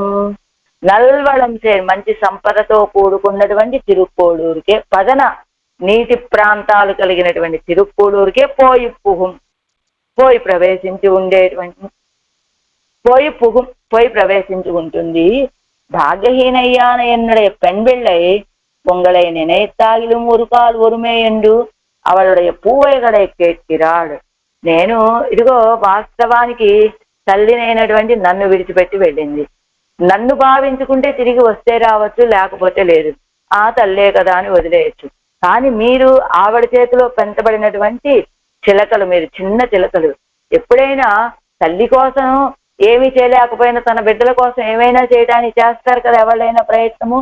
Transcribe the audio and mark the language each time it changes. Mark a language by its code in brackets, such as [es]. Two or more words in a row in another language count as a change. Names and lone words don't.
[ta] நல்வளம் சேர் [te] మంచి సంపదతో కూడుకున్నటువంటి తిరుక్కోళూరుకే, పదన నీటి ప్రాంతాలు కలిగినటువంటి తిరుక్కోళూరుకే పోయి పుహం, పోయి ప్రవేశించి ఉండేటువంటి పోయి ప్రవేశించి ఉంటుంది. [ta] భాగ్యహీనయ్యాన என்னுடைய பெண் பிள்ளை உங்களை நினைத்தாகிலும் ஒரு கால் ஒருமே என்று அவளுடைய பூவைகளை கேட்கிறாள். [te] నేను ఇదిగో వాస్తవానికి తల్లినైనటువంటి నన్ను విడిచిపెట్టి వెళ్ళింది, నన్ను భావించుకుంటే తిరిగి వస్తే రావచ్చు లేకపోతే లేదు, ఆ తల్లే కదా అని వదిలేయచ్చు. కానీ మీరు ఆవిడ చేతిలో పెంచబడినటువంటి చిలకలు, మీరు చిన్న చిలకలు, ఎప్పుడైనా తల్లి కోసం ఏమీ చేయలేకపోయినా తన బిడ్డల కోసం ఏమైనా చేయడానికి చేస్తారు కదా ఎవరైనా ప్రయత్నము.